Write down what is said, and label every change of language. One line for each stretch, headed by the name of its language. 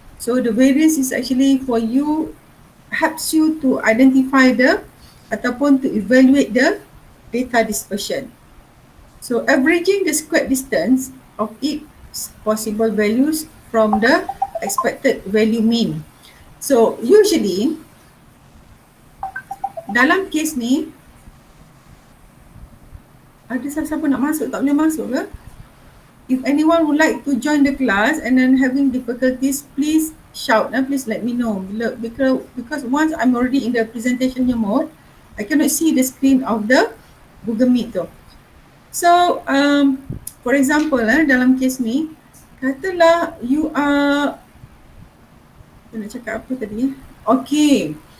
English: So the variance is actually for you, helps you to identify ataupun to evaluate the data dispersion. So averaging the squared distance of each possible values from the expected value mean. So usually
Malay: dalam kes ni, ada siapa-siapa nak masuk, tak boleh masuk ke?
English: If anyone would like to join the class and then having difficulties, please shout, please let me know. Because once I'm already in the presentation mode, I cannot see the screen of the Google Meet tu. So, for example,
Malay: dalam kes ni, katalah you are, nak cakap apa tadi? Okay.